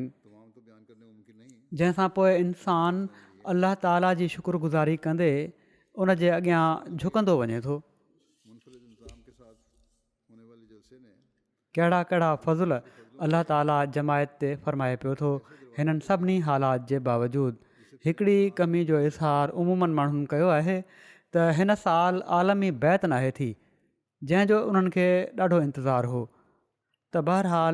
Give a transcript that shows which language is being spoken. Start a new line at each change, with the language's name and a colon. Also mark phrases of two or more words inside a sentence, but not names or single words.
Hindi: तमाम तो बयान करने मुमकिन नहीं है
Sindhi: जंहिंसां पोइ इंसान अल्लाह ताला जी शुक्रगुज़ारी कंदे उन जे अॻियां झुकंदो वञे थो
Hindi: मुनफरिद इंतजाम के साथ होने वाले जलसे ने
Sindhi: कहिड़ा कहिड़ा फज़ुल अल्लाह ताला जमायत ते फ़रमाए पियो थो हिननि सभिनी हालात जे बावजूदु हिकिड़ी कमी जो इज़हार उमूमनि माण्हुनि कयो आहे त हिन साल आलमी बैत नाहे थी जंहिंजो उन्हनि खे ॾाढो इंतज़ारु हो त बहरहाल